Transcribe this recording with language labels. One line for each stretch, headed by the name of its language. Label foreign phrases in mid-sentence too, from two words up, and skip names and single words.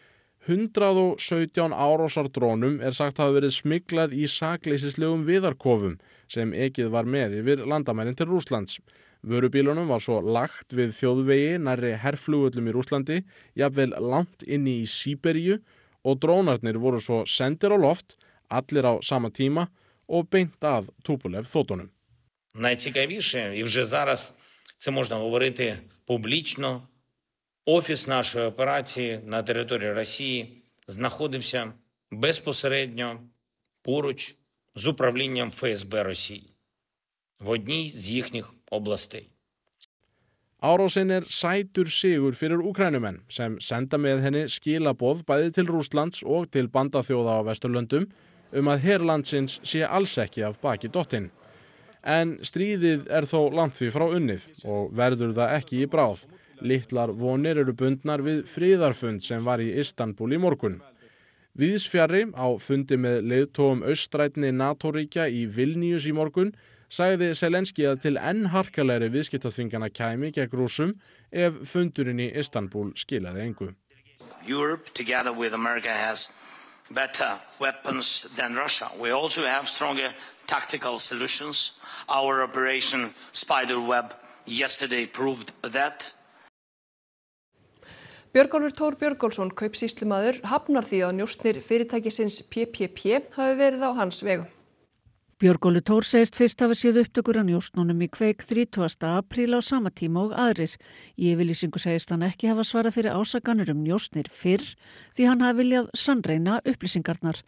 Icelandic: 117 árásardrónum sagt hafa verið smyglað í sakleysislegum viðarkofum sem ekið var með yfir landamærin til Rússlands. Vörubílunum var svo lagt við þjóðvegi nærri herflugvöllum í Rússlandi, jafnvel langt inni í Síberíu og drónarnir voru svo sendir á loft, allir á sama tíma og beint að Tupolev þotunum.
Ukrainian: Найцікавіше, і вже зараз це можна говорити публічно, офіс нашої операції на території Росії знаходився безпосередньо поруч з управлінням ФСБ Росії в одній з їхніх областей.
Icelandic: Árásin sætur sigur fyrir Úkraínumenn sem senda með henni skilaboð bæði til Rússlands og til bandaþjóða á Vesturlöndum að herlandsins sé alls ekki af baki dottinn. En stríðið þó langt því frá unnið og verður það ekki í bráð. Litlar vonir eru bundnar við friðarfund sem var í Istanbul í morgun. Víðs fjarri á fundi með leiðtogum austrænni NATO-ríkja í Vilnius í morgun sagði Zelenski að til enn harkalegri viðskiptaþvingana kæmi gegn Rússum ef fundurinn í Istanbul skilaði engu.
English: Europe together with America has better weapons than Russia. We also have stronger tactical solutions. Our operation Spiderweb yesterday proved that.
Icelandic: Björgólfur Thor Björgólfsson, kaupsýslumaður, hafnar því að njósnir fyrirtækisins PPP hafi verið á hans vegum. Björgólfur Thor segist fyrst hafa séð upptökur af njósnunum í Kveik 30. apríl á sama tíma og aðrir. Í yfirlýsingu segist hann ekki hafa svarað fyrir ásakanir njósnir fyrr því hann hafi viljað sannreyna upplýsingarnar.